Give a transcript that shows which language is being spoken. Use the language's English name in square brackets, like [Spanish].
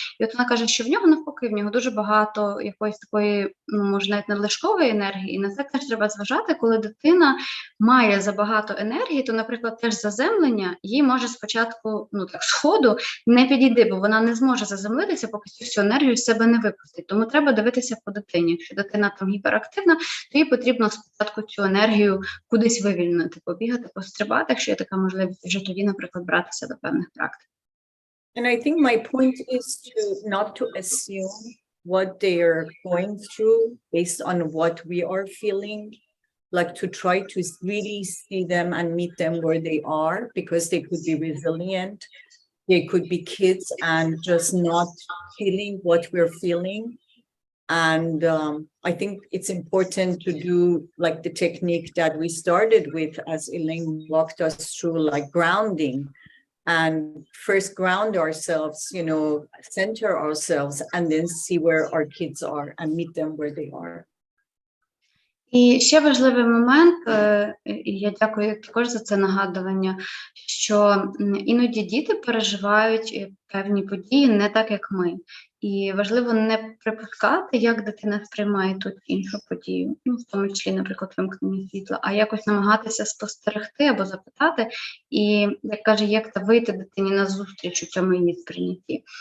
[Ukrainian] І от вона каже, що в нього навпаки, в нього дуже багато якоїсь такої, може навіть надлишкової енергії, і на це теж треба зважати, коли дитина має забагато енергії, то, наприклад, теж заземлення їй може спочатку, сходу не підійти, бо вона не зможе заземлитися, поки цю всю енергію з себе не випустить. Тому треба дивитися по дитині. Якщо дитина там гіперактивна, то їй потрібно спочатку цю енергію кудись вивільнити, побігати, пострибати, якщо є така можливість, вже тоді, наприклад, братися до певних практик. [English] And I think my point is not to assume what they're going through based on what we are feeling, like to try to really see them and meet them where they are, because they could be resilient. They could be kids and just not feeling what we're feeling. And I think it's important to do like the technique that we started with as Elaine walked us through, like grounding. And first ground ourselves, center ourselves, and then see where our kids are and meet them where they are. [Ukrainian] І ще важливий момент, і я дякую також за це нагадування, що іноді діти переживають певні події не так, як ми. І важливо не припускати, як дитина сприймає ту іншу подію, в тому числі, наприклад, вимкнення світла, а якось намагатися спостерегти або запитати, і, як каже, як вийти дитині на зустріч у цьому її сприйнятті.